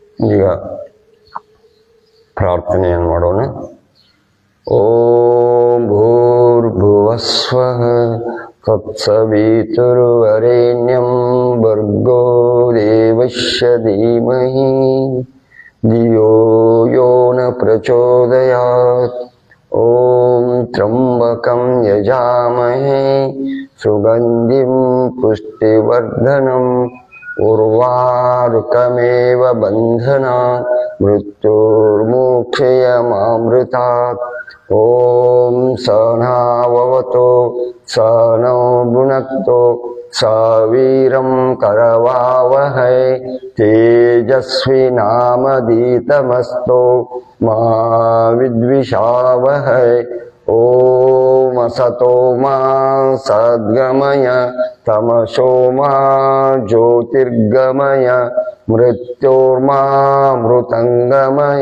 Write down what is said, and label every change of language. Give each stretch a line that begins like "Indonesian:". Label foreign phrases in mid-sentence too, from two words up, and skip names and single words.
Kannada: ಈಗ ಪ್ರಾರ್ಥನೆಯನ್ನು ಮಾಡೋಣ.
Sanskrit: ಓಂ ಭೂರ್ಭುವಸ್ವಃ ತತ್ಸವಿತುರ್ವರೆಣ್ಯಂ ಭರ್ಗೋ ದೇವಸ್ಯ ಧೀಮಹಿ ಧಿಯೋ ಯೋ ನ ಪ್ರಚೋದಯಾತ್. ಓಂ ತ್ರ್ಯಂಬಕಂ ಯಜಾಮಹೇ ಸುಗಂಧಿಂ ಪುಷ್ಟಿವರ್ಧನಂ ಉರ್ವಾರುಕಮೇವ ಬಂಧನಾತ್ ಮೃತ್ಯುರ್ಮೋಕ್ಷಯಮಾಮೃತಾತ್. ಓಂ ಸಹನಾವವತು ಸಹನೋ ಭುನಕ್ತು ಸವೀರಂ ಕರವಾವಹೈ ತೇಜಸ್ವಿನಾಮಧೀತಮಸ್ತು ಮಾ ವಿದ್ವಿಷಾವಹೈ. ಓಂ ಅಸತೋ ಮಾ ಸದ್ಗಮಯ ತಮಸೋ ಮಾ ಜ್ಯೋತಿರ್ಗಮಯ ಮೃತ್ಯೋರ್ಮಾಮೃತಂಗಮಯ.